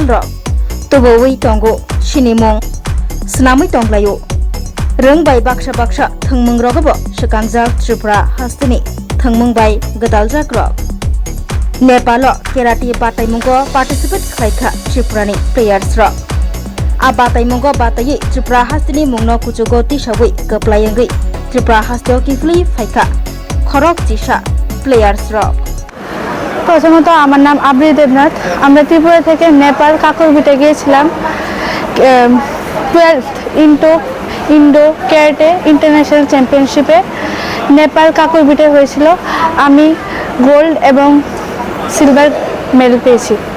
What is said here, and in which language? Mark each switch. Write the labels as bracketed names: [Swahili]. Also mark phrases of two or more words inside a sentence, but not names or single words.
[Kok Borok] rok toboi tongo sinimung snamui tonglayo rung bai baksa thwngmung rok bo sukangjak Tripura hasteni thwngmung bai gadaljak rok Nepalo kerati Thwnglaimungo participate khlaikha Tripurani players rok Thwnglaimungo batai Tripura hastini mungno kuchugo tisawui kaplayangi Tripura hastio Kiphilwi phaikha Khorok Chisa players rok [Bangla] প্রথমত আমার নাম আবৃ দেবনাথ আমরা ত্রিপুরা থেকে নেপাল কাকরবিটে গিয়েছিলাম 12th ইন্ডো ক্যারেটে ইন্টারন্যাশনাল চ্যাম্পিয়নশিপে নেপাল কাকরবিটে হয়েছিল আমি গোল্ড এবং [English] silver medal [Bangla] পেয়েছি